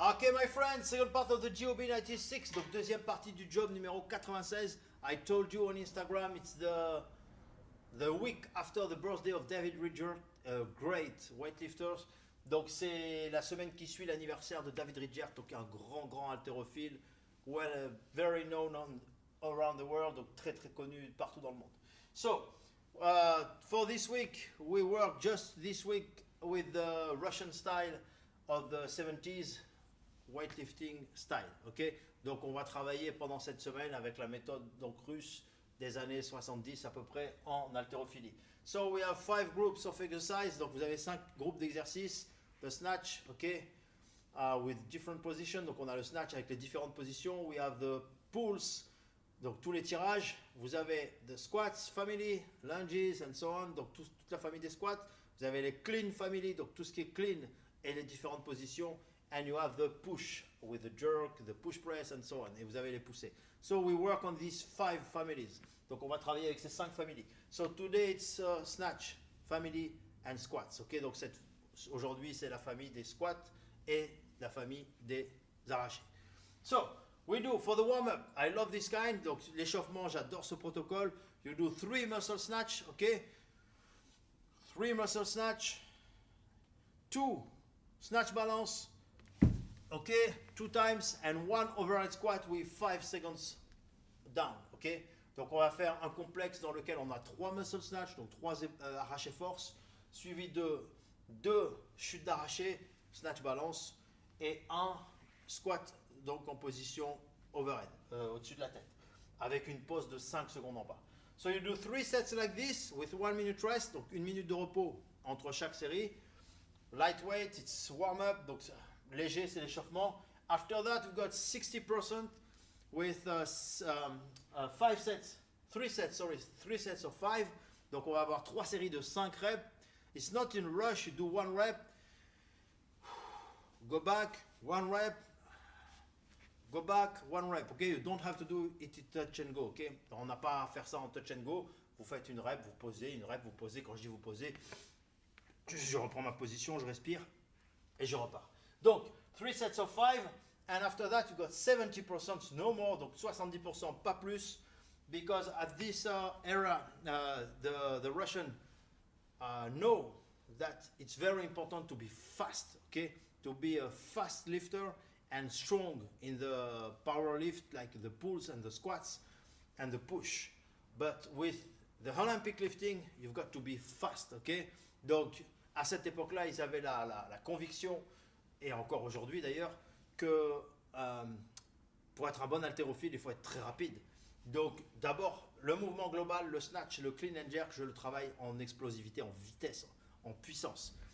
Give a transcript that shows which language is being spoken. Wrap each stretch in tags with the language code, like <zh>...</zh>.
<en>Okay, my friends, second part of the GOB 96,</en> <fr>donc deuxième partie du job numéro 96.</fr> <en>I told you on Instagram, it's the week after the birthday of David Ridger, a great weightlifter.</en> <fr>Donc c'est la semaine qui suit l'anniversaire de David Ridger, donc un grand haltérophile,</fr> <en>well, very known around the world,</en> <fr>donc très connu partout dans le monde.</fr> <en>So, for this week, we work just this week with the Russian style of the 70s weightlifting style, ok?</en> <fr>Donc on va travailler pendant cette semaine avec la méthode donc russe des années 70 à peu près en haltérophilie.</fr> <en>So we have 5 groups of exercise,</en> <fr>donc vous avez 5 groupes d'exercices.</fr> <en>The snatch, ok? With different positions,</en> <fr>donc on a le snatch avec les différentes positions.</fr> <en>We have the pulls,</en> <fr>donc tous les tirages. Vous avez</fr> <en>the squats family, lunges and so on,</en> <fr>donc toute la famille des squats. Vous avez les clean family, donc tout ce qui est clean et les différentes positions.</fr> <en>And you have the push with the jerk, the push press and so on.</en> <fr>Et vous avez les poussées.</fr> <en>So we work on these 5 families.</en> <fr>Donc on va travailler avec ces 5 familles.</fr> <en>So today it's snatch, family and squats.</en> <fr>Ok, donc aujourd'hui c'est la famille des squats et la famille des arrachés.</fr> <en>So we do for the warm-up. I love this kind.</en> <fr>Donc l'échauffement, j'adore ce protocole.</fr> <en>You do 3 muscle snatch. Ok, 3 muscle snatch, 2 snatch balance. Okay, 2 times and 1 overhead squat with 5 seconds down.</en> <fr>Okay, donc on va faire un complexe dans lequel on a 3 muscle snatch, donc 3 arrachés force, suivi de 2 chutes d'arraché, snatch balance, et un squat donc en position overhead, au-dessus de la tête, avec une pause de 5 secondes en bas.</fr> <en>So you do 3 sets like this with 1 minute rest,</en> <fr>donc 1 minute de repos entre chaque série.</fr> <en>Lightweight, it's warm up,</en> <fr>donc léger, c'est l'échauffement.</fr> <en>After that, we've got 60% with 5 sets, 3 sets of 5.</en> <fr>Donc on va avoir 3 séries de 5 reps.</fr> <en>It's not in rush, you do 1 rep, go back, 1 rep, go back, 1 rep. Okay, you don't have to do it touch and go.</en> <fr>Okay, on n'a pas à faire ça en touch and go. Vous faites une rep, vous posez, une rep, vous posez. Quand je dis vous posez, je reprends ma position, je respire et je repars.</fr> <en>Donc, 3 sets of 5, and after that, you got 70%, no more,</en> <fr>donc 70%, pas plus,</fr> <en>because at this era, the Russian know that it's very important to be fast, okay? To be a fast lifter and strong in the power lift, like the pulls and the squats and the push. But with the Olympic lifting, you've got to be fast, okay?</en> <fr>Donc, à cette époque-là, ils avaient la conviction, et encore aujourd'hui d'ailleurs, que pour être un bon haltérophile, il faut être très rapide. Donc d'abord, le mouvement global, le snatch, le clean and jerk, je le travaille en explosivité, en vitesse, en puissance.</fr>